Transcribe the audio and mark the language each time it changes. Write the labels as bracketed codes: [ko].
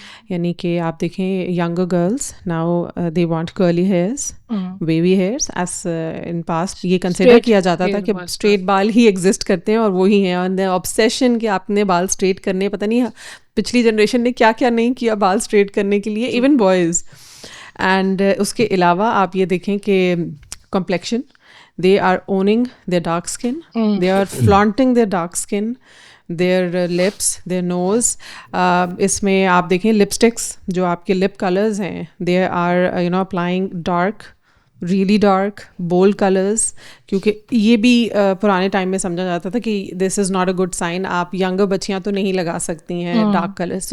[ur] یعنی کہ آپ دیکھیں [en] younger girls now they want curly hairs, baby hairs, as in past [ur] یہ کنسیڈر کیا جاتا تھا کہ اسٹریٹ بال ہی ایگزسٹ کرتے ہیں اور وہی ہیں, اور آبسیشن کہ آپ نے بال اسٹریٹ کرنے, پتہ نہیں پچھلی جنریشن نے کیا کیا نہیں کیا بال اسٹریٹ کرنے کے لیے, ایون بوائز. اینڈ اس کے علاوہ آپ یہ دیکھیں کہ [en] Complexion, they are owning their dark skin, they are flaunting their dark skin, their lips, their nose. [ur] اس میں آپ دیکھیں لپسٹکس جو آپ کے لپ کلرز ہیں, [en] they are applying dark, really dark bold colours, [ur] کیونکہ یہ بھی پرانے ٹائم میں سمجھا جاتا تھا کہ [en] this is not a good sign, [ur] آپ ینگر بچیاں تو نہیں لگا سکتی ہیں ڈارک کلرز.